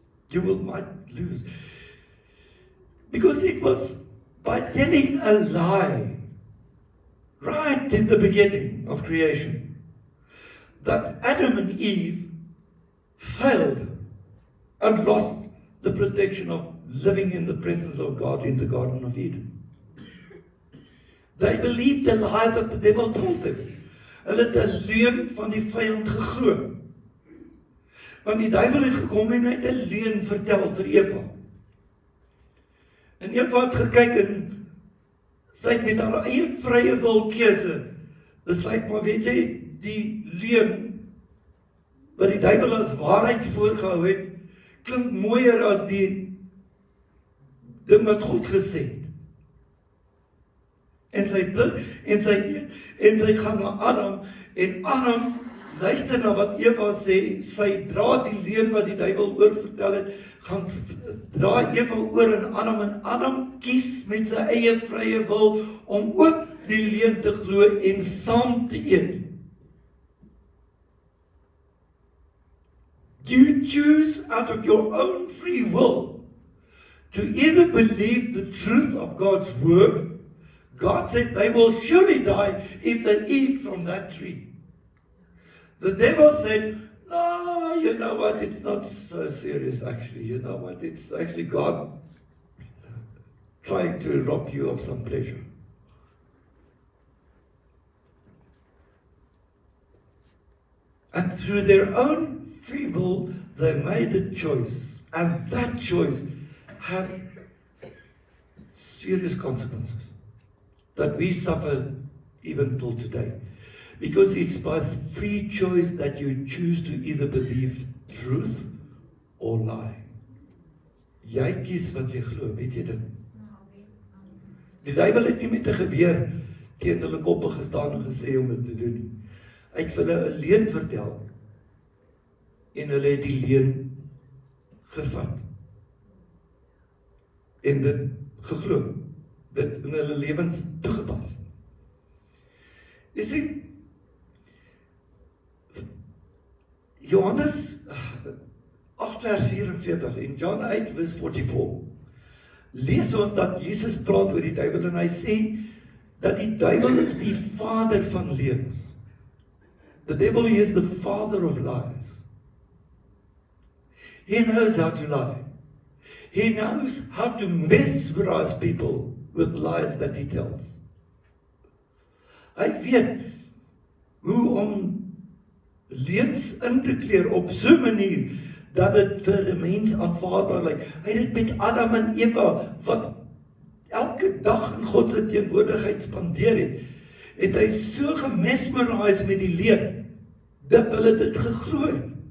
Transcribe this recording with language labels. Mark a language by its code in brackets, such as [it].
[en] You might lose. Because it was by telling a lie right in the beginning of creation that Adam and Eve failed and lost the protection of living in the presence of God in the Garden of Eden. They believed the lie that the devil told them. [af] Hulle het 'n leuen van die vyand geglo. Want die duiwel het gekom en hy het 'n leuen vertel vir Eva. En Eva het gekyk en sy het met haar eie vrye wil keuse besluit, maar weet jy, die leuen wat die duiwel as waarheid voorgehou het, klink mooier as die ding wat God gesê het. En sy blik, en sy gaan na Adam, en Adam luister na wat Eva sê, sy dra die leuen wat die duiwel oorvertel het, gaan dra Eva oor en Adam kies met sy eie vrye wil om ook die leuen te glo en saam te eet. [en] You choose out of your own free will to either believe the truth of God's word. God said they will surely die if they eat from that tree. The devil said, no, you know what, it's not so serious actually. You know what, it's actually God trying to rob you of some pleasure. And through their own free will, they made a choice. And that choice had serious consequences that we suffer even till today. Because it's by free choice that you choose to either believe truth or lie. [af] Jy kies wat jy glo, weet jy dit? Die duiwel het nie met 'n geweer teen hulle koppe gestaan en gesê om dit te doen nie. Hy het vir hulle 'n leuen vertel. En hulle het die leuen gevat. En dit geglo. Dit in hulle lewens toegepas. Jy sien, Johannes 8 vers 44 en John 8 vers 44 lees ons dat Jesus praat oor die duiwel en hy sê dat die duiwel is die vader van leuns. [en] The devil is the father of lies. He knows how to lie. He knows how to mesmerize people with lies that he tells. [af] Hy weet hoe om leuns in te kleer op so 'n manier dat dit vir 'n mens aanvaarbaar lyk. Hy het dit met Adam en Eva wat elke dag in God se teenwoordigheid spandeer het hy so gemesmerize met die leuen dat hulle dit geglo het.